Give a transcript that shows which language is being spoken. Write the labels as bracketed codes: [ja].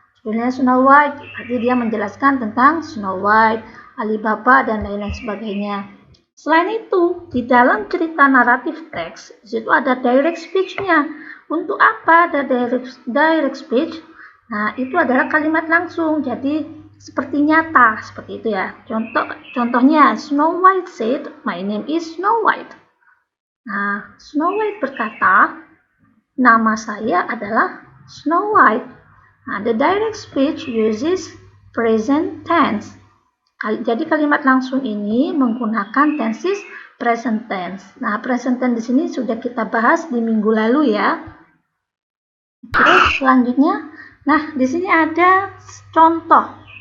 [id] Judulnya Snow White, berarti dia menjelaskan tentang Snow White, Alibaba, dan lain-lain sebagainya. Selain itu, di dalam cerita naratif teks, di situ ada direct speech-nya. Untuk apa ada direct speech? Nah, itu adalah kalimat langsung, jadi seperti nyata, seperti itu ya. Contohnya, [en] Snow White said, "My name is Snow White." [id] Nah, Snow White berkata, nama saya adalah Snow White. [en] Nah, the direct speech uses present tense. [id] Jadi kalimat langsung ini menggunakan tenses present tense. Nah, present tense di sini sudah kita bahas di minggu lalu ya. Terus selanjutnya, nah di sini ada contoh.